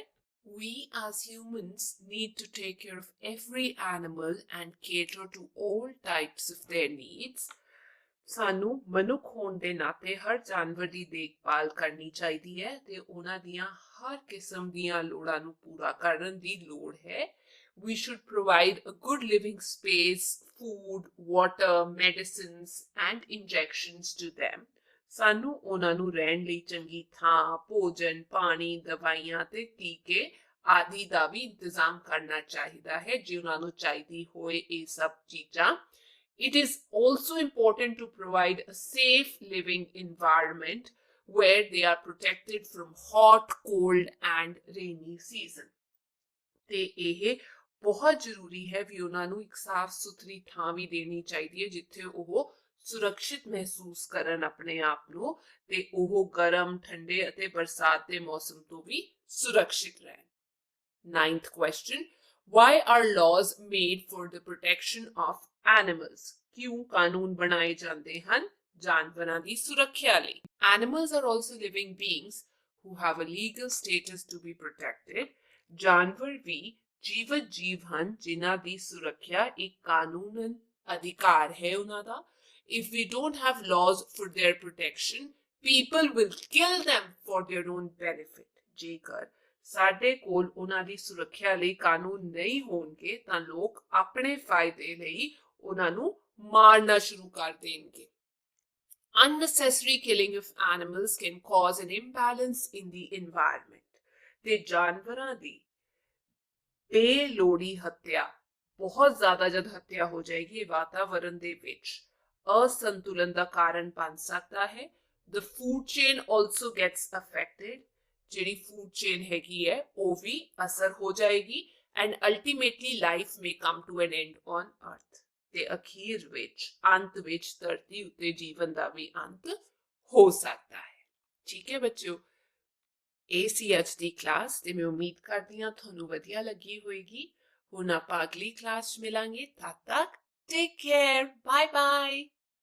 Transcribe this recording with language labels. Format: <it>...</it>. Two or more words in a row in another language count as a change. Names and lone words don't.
<en>We as humans need to take care of every animal and cater to all types of their needs.</en> <pa>ਸਾਨੂੰ ਮਨੁੱਖ ਹੋਣ ਦੇ ਨਾਤੇ ਹਰ ਜਾਨਵਰ ਦੀ ਦੇਖਭਾਲ ਕਰਨੀ ਚਾਹੀਦੀ ਹੈ ਤੇ ਉਹਨਾਂ ਦੀਆਂ ਹਰ ਕਿਸਮ ਦੀਆਂ ਲੋੜਾਂ ਨੂੰ ਪੂਰਾ ਕਰਨ ਦੀ ਲੋੜ ਹੈ।</pa> <en>We should provide a good living space, food, water, medicines and injections to them.</en> <pa>ਸਾਨੂੰ ਉਹਨਾਂ ਨੂੰ ਰਹਿਣ ਲਈ ਚੰਗੀ ਥਾਂ, ਭੋਜਨ, ਪਾਣੀ, ਦਵਾਈਆਂ ਤੇ ਟੀਕੇ ਆਦਿ ਦਾ ਵੀ ਇੰਤਜ਼ਾਮ ਕਰਨਾ ਚਾਹੀਦਾ ਹੈ ਜੇ ਉਹਨਾਂ ਨੂੰ ਚਾਹੀਦੀ ਹੋਏ ਇਹ ਸਭ ਚੀਜ਼ਾਂ।</pa> <en>It is also important to provide a safe living environment where they are protected from hot, cold and rainy season.</en> <pa>ਤੇ ਇਹ ਬਹੁਤ ਜ਼ਰੂਰੀ ਹੈ ਵੀ ਉਹਨਾਂ ਨੂੰ ਇੱਕ ਸਾਫ਼ ਸੁਥਰੀ ਥਾਂ ਵੀ ਦੇਣੀ ਚਾਹੀਦੀ ਹੈ ਜਿੱਥੇ ਉਹ ਸੁਰੱਖਿਅਤ ਮਹਿਸੂਸ ਕਰਨ ਆਪਣੇ ਆਪ ਨੂੰ ਤੇ ਉਹ ਗਰਮ, ਠੰਡੇ ਅਤੇ ਬਰਸਾਤ ਦੇ ਮੌਸਮ ਤੋਂ ਵੀ ਸੁਰੱਖਿਅਤ ਰਹਿਣ।</pa> <en>9th question, why are laws made for the protection of animals?</en> <pa>ਕਿਉਂ ਕਾਨੂੰਨ ਬਣਾਏ ਜਾਂਦੇ ਹਨ ਜਾਨਵਰਾਂ ਦੀ ਸੁਰੱਖਿਆ ਲਈ?</pa> <en>Animals are also living beings who have a legal status to be protected.</en> <pa>ਜਾਨਵਰ ਵੀ ਜੀਵਤ ਜੀਵ ਹਨ ਜਿਨ੍ਹਾਂ ਦੀ ਸੁਰੱਖਿਆ ਇੱਕ ਕਾਨੂੰਨ ਅਧਿਕਾਰ ਹੈ ਉਹਨਾਂ ਦਾ।</pa> <en>If we don't have laws for their protection, people will kill them for their own benefit.</en> <pa>ਜੇਕਰ ਸਾਡੇ ਕੋਲ ਉਹਨਾਂ ਦੀ ਸੁਰੱਖਿਆ ਲਈ ਕਾਨੂੰਨ ਨਹੀਂ ਹੋਣਗੇ ਤਾਂ ਲੋਕ ਆਪਣੇ ਫਾਇਦੇ ਲਈ ਉਹਨਾਂ ਨੂੰ ਮਾਰਨਾ ਸ਼ੁਰੂ ਕਰ ਦੇਣਗੇ.</pa> <en>Unnecessary killing of animals can cause an imbalance in the environment.</en> <pa>ਤੇ ਜਾਨਵਰਾਂ ਦੀ ਬੇਲੋੜੀ ਹੱਤਿਆ, ਬਹੁਤ ਜ਼ਿਆਦਾ ਜਦ ਹੱਤਿਆ ਹੋ ਜਾਏਗੀ ਵਾਤਾਵਰਣ ਦੇ ਵਿੱਚ ਅਸੰਤੁਲਨ ਦਾ ਕਾਰਨ ਬਣ ਸਕਦਾ ਹੈ.</pa> <en>The food chain also gets affected.</en> <pa>ਜਿਹੜੀ</pa> <en>food chain</en> <pa>ਹੈਗੀ ਹੈ ਉਹ ਵੀ ਅਸਰ ਹੋ ਜਾਏਗੀ</pa> <en>and ultimately life may come to an end on earth.</en> <pa>ਤੇ ਅਖੀਰ ਵਿੱਚ ਅੰਤ ਵਿੱਚ ਧਰਤੀ ਉੱਤੇ ਜੀਵਨ ਦਾ ਵੀ ਅੰਤ ਹੋ ਸਕਦਾ ਹੈ. ਠੀਕ ਹੈ ਬੱਚਿਓ, ਇਹ ਸੀ ਅੱਜ ਦੀ ਕਲਾਸ ਤੇ ਮੈਂ ਉਮੀਦ ਕਰਦੀ ਹਾਂ ਤੁਹਾਨੂੰ ਵਧੀਆ ਲੱਗੀ ਹੋਏਗੀ. ਹੁਣ ਆਪਾਂ ਅਗਲੀ ਕਲਾਸ 'ਚ ਮਿਲਾਂਗੇ. ਤਦ ਤੱਕ</pa> <en>take care, bye bye.</en>